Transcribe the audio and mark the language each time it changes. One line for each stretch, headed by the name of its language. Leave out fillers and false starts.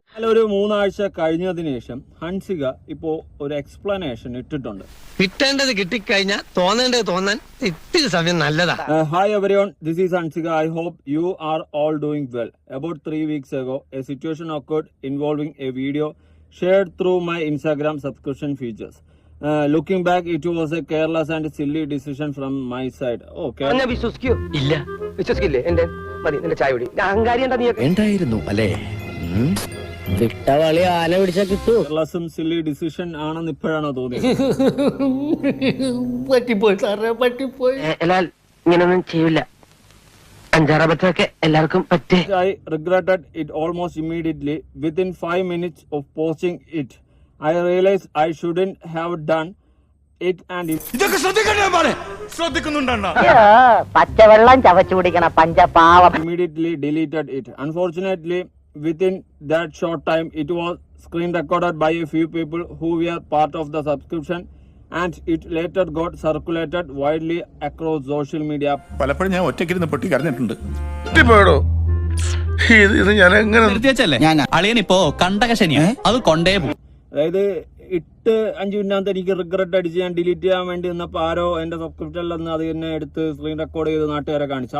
Malayalam: ഒരു 3 ആഴ്ച കഴിഞ്ഞതിന് ശേഷം ഹൻസിക ഇപ്പോ ഒരു എക്സ്പ്ലനേഷൻ ഇട്ടിട്ടുണ്ട്. കിട്ടേണ്ടത് കിട്ടിക്കഴിഞ്ഞാൽ തോന്നേണ്ടത് തോന്നാൻ ഇത്തിരി സമയം നല്ലതാ.
English: Hi everyone, this is Hansika. I hope you are all doing well. About 3 weeks ago, a situation occurred involving a video shared through my Instagram subscription features. Looking back, it was a careless and silly decision from my side. Okay.
Malayalam: വിശ്വസിക്കോ? ഇല്ല, വിശ്വസിക്കില്ലേ? എന്റെ മതി, നിന്റെ ചായ കുടി. അഹങ്കാരി എന്തായിരുന്നു അല്ലേ? വിട്ടവളി ആന പിടിച്ചാ കിട്ടൂ. കേർലെസ്സും സില്ലി ഡിസിഷൻ ആണെന്ന് ഇപ്പോഴാണോ തോന്നിയത്? പറ്റിപ്പോയി സാറേ, പറ്റിപ്പോയി. എന്നാൽ ഇങ്ങനൊന്നും ചെയ്യില്ല. 5-6 അബദ്ധമൊക്കെ എല്ലാവർക്കും പറ്റേ.
English: I regretted it almost immediately. Within 5 minutes of posting it, I realized I shouldn't have done it and
Malayalam: ഇതൊക്കെ ശ്രദ്ധിക്കുന്നുണ്ടോ? പച്ചവെള്ളം ചവച്ചു കുടിക്കണ പഞ്ചപാവം.
English: immediately deleted it. Unfortunately, within that short time, it was screen recorded by a few people who were part of the subscription, and it later got circulated widely across social media.
Malayalam: പലപ്പോഴും ഞാൻ ഒറ്റയ്ക്കിരുന്ന് പൊട്ടി കരഞ്ഞിട്ടുണ്ട്. ഇത് ഞാൻ എങ്ങനെ അളിയനിപ്പോ കണ്ടകശനിയാ, അത് കൊണ്ടേ പോകും. അതായത് ഇട്ട് 5 മിനിറ്റ് എനിക്ക് റിഗ്രറ്റ് അടിച്ച് ഞാൻ ഡിലീറ്റ് ചെയ്യാൻ വേണ്ടി നിന്നപ്പോൾ ആരോ എന്റെ സബ്സ്ക്രിപ്ഷനിൽ നിന്ന് അത് തന്നെ എടുത്ത് സ്ക്രീൻ റെക്കോർഡ് ചെയ്ത് നാട്ടുകാരെ കാണിച്ചു.